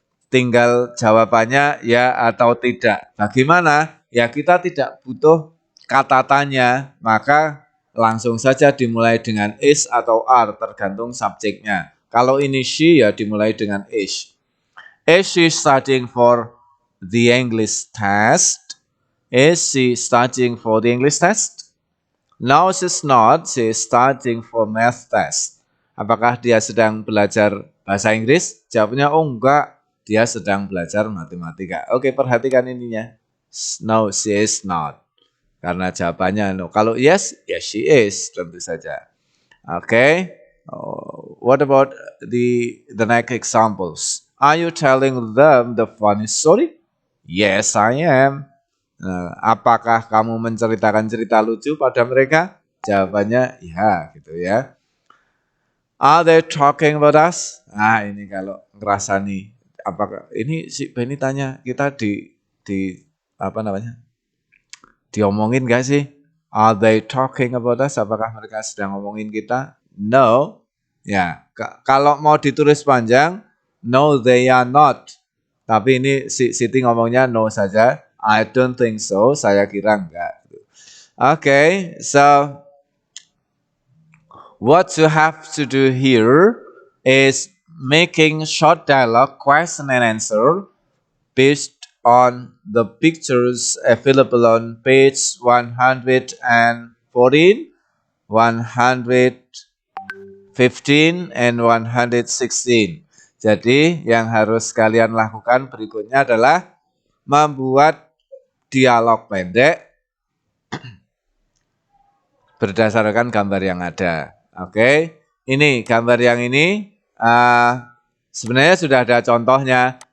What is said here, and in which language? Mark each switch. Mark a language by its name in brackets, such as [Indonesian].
[Indonesian] Tinggal jawabannya ya atau tidak. Bagaimana? Ya kita tidak butuh kata tanya, maka langsung saja dimulai dengan is atau are, tergantung subjeknya. Kalau ini she ya dimulai dengan is. [English] Is she studying for the English test? Is she studying for the English test? No, she's not. She's studying for math test. [Indonesian] Apakah dia sedang belajar bahasa Inggris? Jawabnya, oh enggak. Dia sedang belajar matematika. [English] Oke, perhatikan ininya. No, she is not. [Indonesian] Karena jawabannya no. Kalau yes, yes she is. Tentu saja. Oke. [English] What about the next examples? Are you telling them the funny story? Yes, I am. [Indonesian] Apakah kamu menceritakan cerita lucu pada mereka? Jawabannya ya, gitu ya. [English] Are they talking about us? [Indonesian] Nah, ini kalau ngerasa nih, apakah ini si Benny tanya kita di apa namanya? Diomongin gak sih? [English] Are they talking about us? [Indonesian] Apakah mereka sedang ngomongin kita? No. Ya, kalau mau ditulis panjang, no they are not. Tapi ini Siti ngomongnya no saja. I don't think so. Saya kira enggak. [English] Okay, so what you have to do here is making short dialogue, question and answer based on the pictures available on page 114, 115, and 116. [Indonesian] Jadi yang harus kalian lakukan berikutnya adalah membuat dialog pendek berdasarkan gambar yang ada. Oke, ini gambar yang ini sebenarnya sudah ada contohnya.